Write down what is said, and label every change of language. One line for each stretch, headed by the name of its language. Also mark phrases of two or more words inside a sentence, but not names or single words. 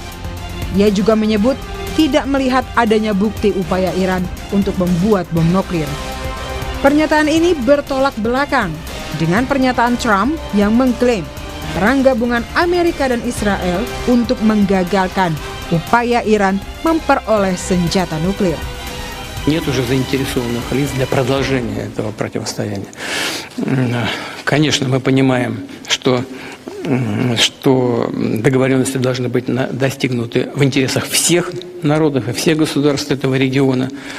Indonesian: Ia juga menyebut tidak melihat adanya bukti upaya Iran untuk membuat bom nuklir. Pernyataan ini bertolak belakang dengan pernyataan Trump yang mengklaim perang gabungan Amerika dan Israel untuk menggagalkan upaya Iran memperoleh senjata nuklir.
Russian: Нет уже заинтересованных лиц для продолжения этого противостояния. Конечно, мы понимаем, что договоренности должны быть достигнуты в интересах всех народов и всех государств этого региона.